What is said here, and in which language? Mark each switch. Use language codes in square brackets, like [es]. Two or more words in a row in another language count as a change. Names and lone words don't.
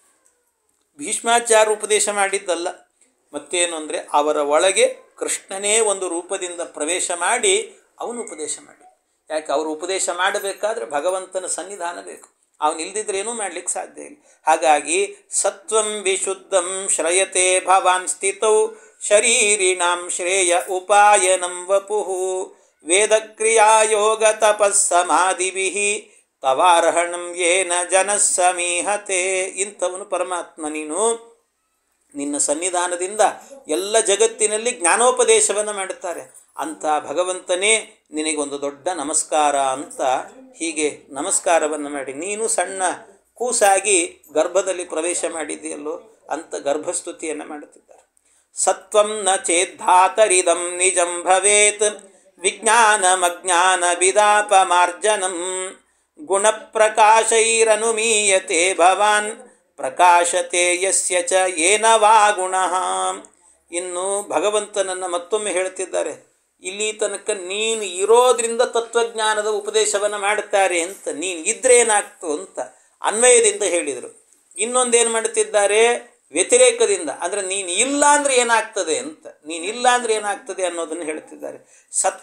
[kn] ಭೀಷ್ಮಾಚಾರ್ಯ ಉಪದೇಶ ಮಾಡಿದ್ದಲ್ಲ, ಮತ್ತೇನು ಅಂದರೆ ಅವರ ಒಳಗೆ ಕೃಷ್ಣನೇ ಒಂದು ರೂಪದಿಂದ ಪ್ರವೇಶ ಮಾಡಿ ಅವನು ಉಪದೇಶ ಮಾಡಿ. ಯಾಕೆ? ಅವರು ಉಪದೇಶ ಮಾಡಬೇಕಾದ್ರೆ ಭಗವಂತನ ಸನ್ನಿಧಾನ ಬೇಕು, ಅವನಿಲ್ದಿದ್ರೆ ಏನೂ ಮಾಡಲಿಕ್ಕೆ ಸಾಧ್ಯ ಇಲ್ಲ. [sa] ಹಾಗಾಗಿ ಸತ್ವಂ ವಿಶುದ್ಧಂ ಶ್ರಯತೆ ಭವಾನ್ ಸ್ಥಿತೌ ಶರೀರಿಣಾಂ ಶ್ರೇಯ ಉಪಾಯನಂ ವಪುಃ ವೇದಕ್ರಿಯಾ ಯೋಗ ತಪಸ್ಸಮಾದಿಭಿಃ ತವಾರ್ಹಣಂ ಯೇನ ಜನಃ ಸಮೀಹತೆ. [kn] ಇಂಥವನು ಪರಮಾತ್ಮ. ನೀನು ನಿನ್ನ ಸನ್ನಿಧಾನದಿಂದ ಎಲ್ಲ ಜಗತ್ತಿನಲ್ಲಿ ಜ್ಞಾನೋಪದೇಶವನ್ನು ಮಾಡುತ್ತಾರೆ. ಅಂಥ ಭಗವಂತನೇ ನಿನಗೊಂದು ದೊಡ್ಡ ನಮಸ್ಕಾರ ಅಂತ ಹೀಗೆ ನಮಸ್ಕಾರವನ್ನು ಮಾಡಿ, ನೀನು ಸಣ್ಣ ಕೂಸಾಗಿ ಗರ್ಭದಲ್ಲಿ ಪ್ರವೇಶ ಮಾಡಿದೆಯಲ್ಲೋ ಅಂತ ಗರ್ಭಸ್ತುತಿಯನ್ನು ಮಾಡುತ್ತಿದ್ದಾರೆ. [sa] ಸತ್ವಂ ನ ಚೇದ್ಧಾತರಿದಂ ನಿಜಂ ಭವೇತ್ ವಿಜ್ಞಾನಮಜ್ಞಾನ ವಿದಾಪಮಾರ್ಜನಂ ಗುಣಪ್ರಕಾಶೈರನುಮೀಯತೆ ಭವಾನ್ ಪ್ರಕಾಶತೆ ಯಸ್ಯ ಚ ಏನ ವಾ ಗುಣಃ. [kn] ಇನ್ನು ಭಗವಂತನನ್ನು ಮತ್ತೊಮ್ಮೆ ಹೇಳ್ತಿದ್ದಾರೆ, ಇಲ್ಲಿ ತನಕ ನೀನು ಇರೋದ್ರಿಂದ ತತ್ವಜ್ಞಾನದ ಉಪದೇಶವನ್ನು ಮಾಡುತ್ತಾರೆ ಅಂತ, ನೀನು ಇದ್ರೆ ಏನಾಗ್ತು ಅಂತ ಅನ್ವಯದಿಂದ ಹೇಳಿದರು. ಇನ್ನೊಂದೇನು ಮಾಡುತ್ತಿದ್ದಾರೆ? ವ್ಯತಿರೇಕದಿಂದ, ಅಂದರೆ ನೀನು ಇಲ್ಲ ಅಂದರೆ ಏನಾಗ್ತದೆ ಅಂತ, ನೀನಿಲ್ಲ ಅಂದರೆ ಏನಾಗ್ತದೆ ಅನ್ನೋದನ್ನು ಹೇಳ್ತಿದ್ದಾರೆ.